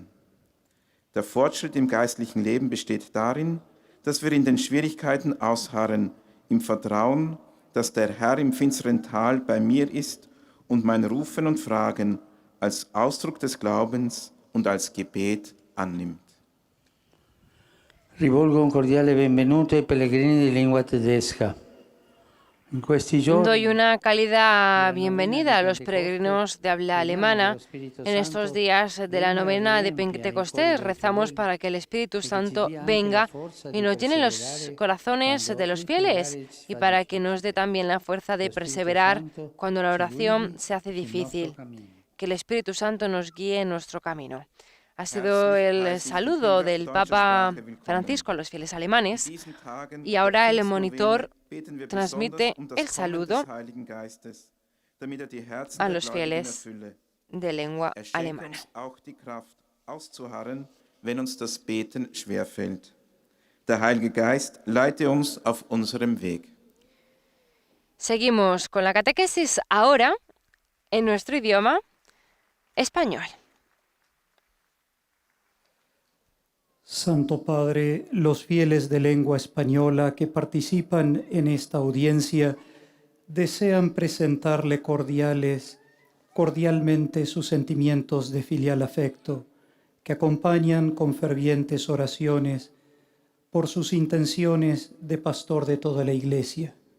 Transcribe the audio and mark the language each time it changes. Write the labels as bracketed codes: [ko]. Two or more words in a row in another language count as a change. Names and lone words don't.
[de] Der Fortschritt im geistlichen Leben besteht darin, dass wir in den Schwierigkeiten ausharren, im Vertrauen, dass der Herr im finsteren Tal bei mir ist und mein Rufen und Fragen als Ausdruck des Glaubens und als Gebet annimmt. [it] Rivolgo un cordiale benvenuto ai pellegrini di lingua tedesca. In questi giorni, [es] Doy una cálida bienvenida a los peregrinos de habla alemana. En estos días de la novena de Pentecostés rezamos para que el Espíritu Santo venga y nos llene los corazones de los fieles y para que nos dé también la fuerza de perseverar cuando la oración se hace difícil. Que el Espíritu Santo nos guíe en nuestro camino. Ha sido el saludo del Papa Francisco a los fieles alemanes y ahora el monitor transmite el saludo a los fieles de lengua alemana. [de] Wenn uns das Beten schwerfällt. Der Heilige Geist leite uns auf unserem Weg. [es] Seguimos con la catequesis ahora en nuestro idioma español. Santo Padre, los fieles de lengua española que participan en esta audiencia desean presentarle cordialmente sus sentimientos de filial afecto, que acompañan con fervientes oraciones por sus intenciones de pastor de toda la Iglesia.